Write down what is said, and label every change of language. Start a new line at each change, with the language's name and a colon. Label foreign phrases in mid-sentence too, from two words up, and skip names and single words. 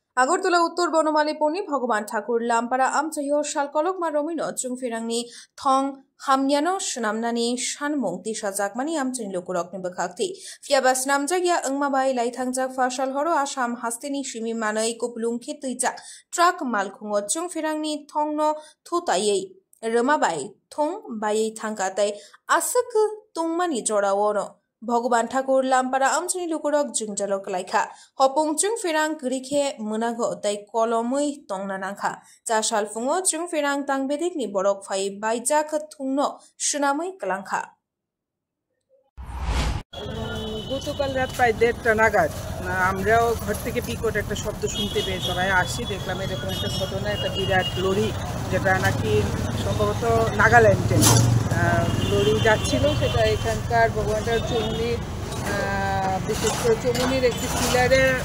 Kok Borok: আগরতলা উত্তর বনমালীপনি ভগবান ঠাকুর লামপারা আমচাহিও শালকলকমা রমিনো চুংফিরাংনি থং হামনিয়ানো স্নামনানি সানমুং তিসা জাকমানি আমচানি লুকুরকনি বখাকতি ফিয়াবা স্নামজাগিয়া ওংমাবাই লাইথাংজাক ফাশাল হरो आसाम हास्तेनि सिमि मानै कुपलुंखि तैजा ट्राक मालखुंगो चुंफिरांनि थंनो थुतायै रमाबाय थं बायै थांगाताय आसक तुंमानि जड़ावनो भगवान ठाकुर लामपारा आमचानि लुकुरक जुंजालक लाइखा हपुं चुंफिरां गरिखे मोनागो तै कलमै तंना नांखा जा सालफुङो चुंफिरां तांबेदिकनि बरक फाइ बाइजाक थुंनो सुनामै कलांखा।
Bangla: গতকাল রাত প্রায় 1:30 নাগাদ আমরাও ঘর থেকে বিকট একটা শব্দ শুনতে পেয়ে সবাই আসি, দেখলাম এরকম একটা ঘটনা, একটা বিরাট লরি যেটা নাকি সম্ভবত নাগাল্যান্ডে লরি যাচ্ছিল, সেটা এখানকার ভগবানটার চমুনির বিশেষ করে চমুনির একটি পিলারে